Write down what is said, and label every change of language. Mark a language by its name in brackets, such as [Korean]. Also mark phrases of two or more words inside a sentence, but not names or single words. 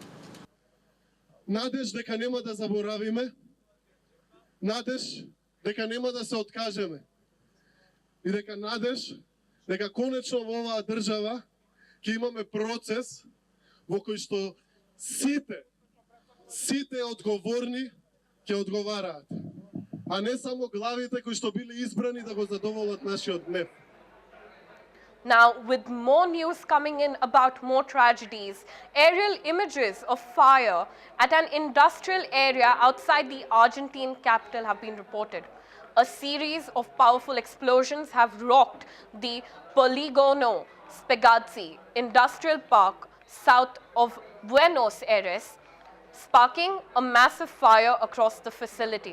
[Macedonian] Надеж дека нема да заборавиме, надеж дека нема да се откажеме и надеж дека конечно во оваа држава ќе имаме процес во кој што сите одговорни ќе одговараат, а не само главите кои што били избрани да го задоволат нашиот гнев. [English] Now, with more news coming in about more tragedies, aerial images of fire at an industrial area outside the Argentine capital have been reported. A series of powerful explosions have rocked the Poligono Spegazzi industrial park south of Buenos Aires, sparking a massive fire across the facility.